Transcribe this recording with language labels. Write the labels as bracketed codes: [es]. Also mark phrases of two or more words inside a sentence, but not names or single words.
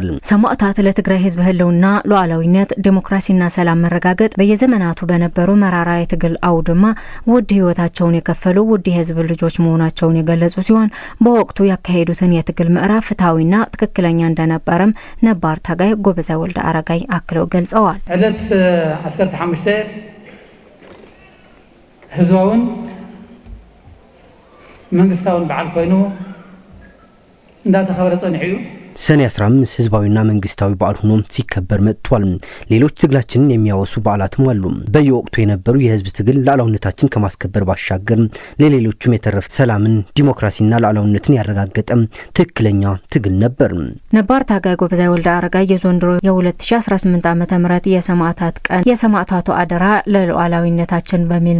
[am] ሰማዕታት ለትግራይ ህዝብ ህልውና ሉዓላዊነት ዲሞክራሲና ሰላም መረጋገጥ በየዘመናቱ በነበሩ መራራ የትግል አውድማ ውድ ህይወታቸውን የከፈሉ ውድ የህዝብ ልጆች መሆናቸውን የገለጹ ሲሆን በወቅቱ ያካሄዱትን የትግል ምዕራፍ ፍትሃዊና ትክክለኛ እንደነበረም ነባር ታጋይ ጎበዛይ ወልደ አረጋይ አክለው ገልጸዋል። [ti] ዕለት 15 ህዝባውን መንግስታውን በዓል ኮይኑ እንዳተኸበረ ጸኒዑ [am] ሰኔ 15 ህዝባዊና መንግስታዊ በዓል ሆኖ ሲከበር መጥቷል። ሌሎች ትግላችንን የሚያወሱ በዓላትም አሉ። በየወቅቱ የነበሩ የህዝብ ትግል ሉዓላዊነታችን ከማስከበር ባሻገር ለሌሎችም የተረፈ ሰላምን፣ ዲሞክራሲና ሉዓላዊነትን ያረጋገጠ ትክክለኛ ትግል ነበር። ነባር ታጋይ ጎበዛይ ወልደ አረጋይ የዘንድሮ የ2018 ዓመተ ምህረት የሰማዕታት ቀን የሰማዕታቱ አደራ ለሉዓላዊነታችን በሚል